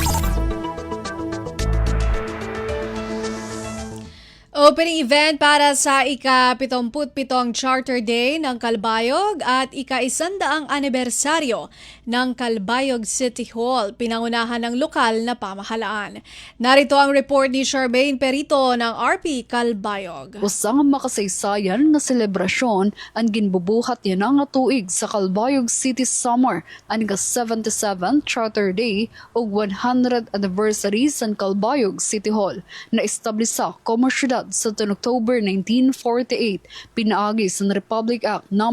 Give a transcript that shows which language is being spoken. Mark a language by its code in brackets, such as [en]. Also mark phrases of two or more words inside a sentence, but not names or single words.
[tl] Opening event para sa ika-77 Charter Day ng Calbayog at ika-100 anibersaryo ng Calbayog City Hall, pinangunahan ng lokal na pamahalaan. Narito ang report ni Charmaine Perito ng RP Calbayog. [war] Usang makasaysayan na selebrasyon ang ginbubuhat niya nga tuig sa Calbayog City Summer ang ika-77 Charter Day o [en] 100th anniversary [war] sa Calbayog City Hall na establisa como syudad sa October 1948, pinaagi sa Republic Act No.